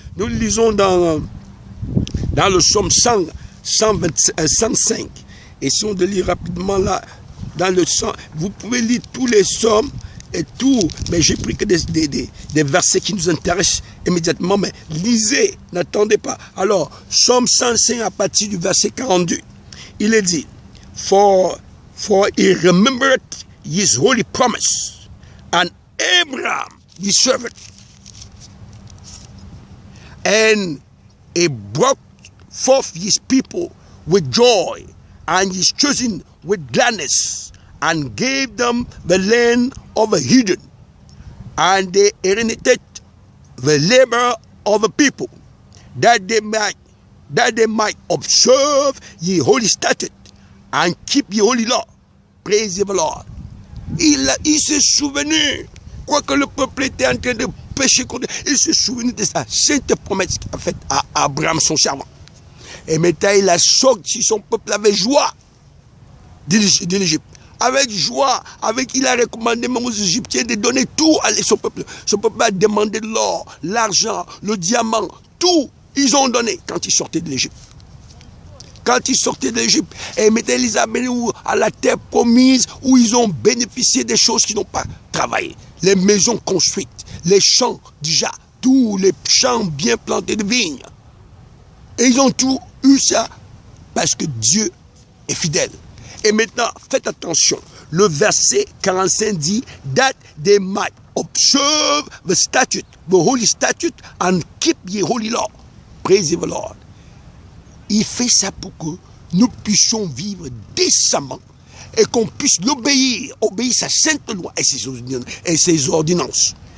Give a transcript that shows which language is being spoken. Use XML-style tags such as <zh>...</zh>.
<fr>Nous lisons dans le psaume 105, et si on le lit rapidement là, dans le 100, vous pouvez lire tous les psaumes et tout, mais j'ai pris que des versets qui nous intéressent immédiatement, mais lisez, n'attendez pas. Alors, psaume 105 à partir du verset 42, il est dit,</fr> <en>For he remembered his holy promise, and Abraham his servant, and he brought forth his people with joy, and his chosen with gladness, and gave them the land of the heathen, and they inherited the labor of the people, that they might observe ye holy statute, and keep ye holy law. Praise the Lord.</en> <fr>Il s'est souvenu, quoique le peuple était en train de pécher contre Dieu, il s'est souvenu de sa sainte promesse qu'il a faite à Abraham, son servant. Et maintenant, il a sorti son peuple avec joie de l'Égypte. Avec joie, il a recommandé même aux Égyptiens de donner tout à son peuple. Son peuple a demandé de l'or, l'argent, le diamant, tout. Ils ont donné quand ils sortaient de l'Égypte. Quand ils sortaient de l'Égypte, et maintenant ils les amenaient à la terre promise, où ils ont bénéficié des choses qu'ils n'ont pas travaillé. Les maisons construites, les champs déjà, tous les champs bien plantés de vignes. Et ils ont tout eu ça parce que Dieu est fidèle. Et maintenant, faites attention. Le verset 45 dit,</fr> <en>that they might observe the statute the holy statute and keep the holy law. Praise the Lord.</en> <fr>Il fait ça pour que nous puissions vivre décemment et qu'on puisse l'obéir, obéir sa sainte loi et ses ordonnances.</fr>